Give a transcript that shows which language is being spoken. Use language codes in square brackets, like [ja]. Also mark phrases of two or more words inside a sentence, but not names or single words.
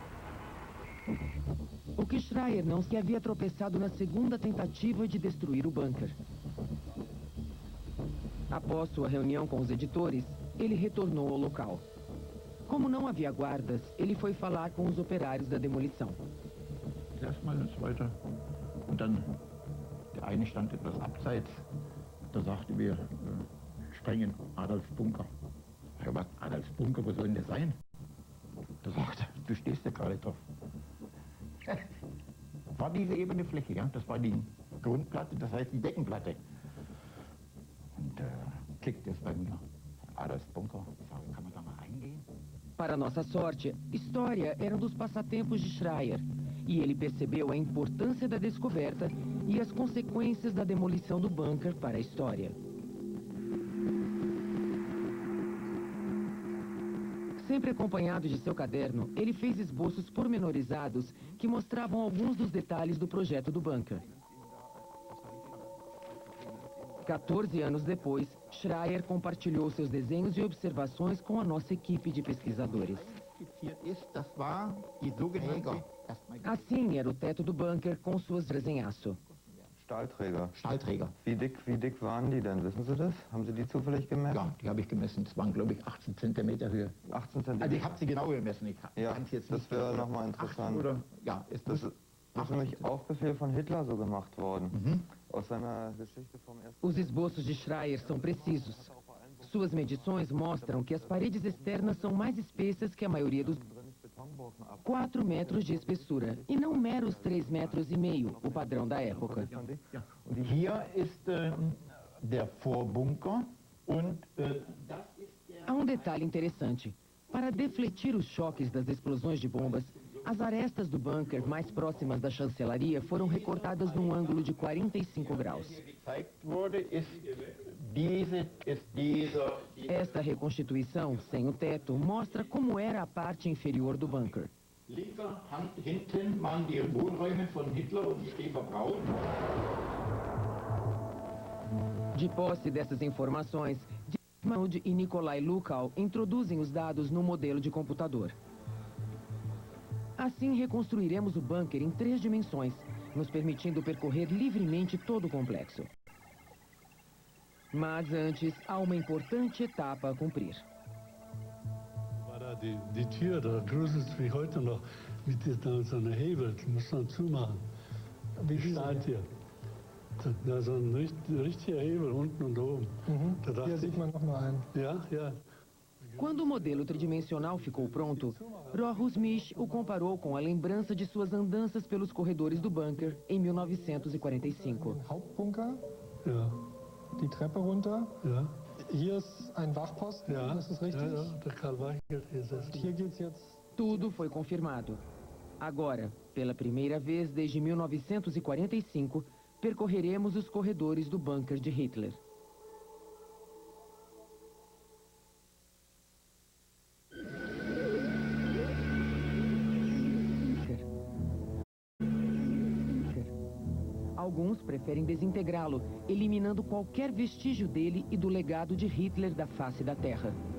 [pt] O que Schreier não se havia tropeçado na segunda tentativa de destruir o bunker. Após sua reunião com os editores, ele retornou ao local. Como não havia guardas, ele foi falar com os operários da demolição. [de] Erstmal ins Zweite und dann der eine stand etwas abseits. Da sagte wir, sprengen Adolfs Bunker. Ja, was, Adolfs Bunker, wo soll denn der sein? Da sagte, du stehst ja gerade drauf. War diese ebene Fläche, ja, das war die Grundplatte, das heißt die Deckenplatte. Und klickte es bei mir. Adolfs Bunker, kann man da mal reingehen? [pt] Para nossa sorte, história era um dos passatempos de Schreier, e ele percebeu a importância da descoberta e as consequências da demolição do bunker para a história. Sempre acompanhado de seu caderno, ele fez esboços pormenorizados que mostravam alguns dos detalhes do projeto do bunker. 14 anos depois, Schreier compartilhou seus desenhos e observações com a nossa equipe de pesquisadores. Assim era o teto do bunker com suas aço. [de] Stahlträger. Stahlträger. Wie dick waren die denn? Wissen Sie das? Haben Sie die zufällig gemessen? Ja, die habe ich gemessen. Das waren, glaube ich, 18 Zentimeter Höhe. 18 Zentimeter? Also ich habe sie genau gemessen. Ich ja, jetzt das wäre nochmal interessant. Oder, ja, das ist nämlich auf Befehl von Hitler so gemacht worden. Aus seiner Geschichte vom Ersten. [pt] Os esboços de Schreier são precisos. Suas medições mostram que as paredes externas são mais espessas que a maioria dos 4 metros de espessura, e não meros 3,5 metros, o padrão da época. [de] Hier ist der Vorbunker und [pt] há um detalhe interessante. Para defletir os choques das explosões de bombas, as arestas do bunker mais próximas da chancelaria foram recortadas num ângulo de 45 graus. Esta reconstituição, sem o teto, mostra como era a parte inferior do bunker. [de] Hinten waren die Wohnräume von Hitler und Eva Braun. [pt] De posse dessas informações, Dietmar e Nikolai Lukow introduzem os dados no modelo de computador. Assim, reconstruiremos o bunker em 3 dimensões, nos permitindo percorrer livremente todo o complexo. Mas antes, há uma importante etapa a cumprir. [de] Die Tür, da gruselt es wie heute noch mit so einer Hebel, die muss man zumachen. Wie steht hier? Da ist so ein richtiger Hebel unten und oben. Hier sieht man nochmal einen. Ja, ja. [pt] Quando o modelo tridimensional ficou pronto, Rohu Smith o comparou com a lembrança de suas andanças pelos corredores do bunker em 1945. [de] Hauptbunker. Ja. Die Treppe runter. Ja. Hier ist ein Wachposten, ja, das ist richtig? Ja, der Karl Weichert ist es. Hier geht's jetzt. [pt] Tudo foi confirmado. Agora, pela primeira vez desde 1945, percorreremos os corredores do bunker de Hitler. Alguns preferem desintegrá-lo, eliminando qualquer vestígio dele e do legado de Hitler da face da Terra.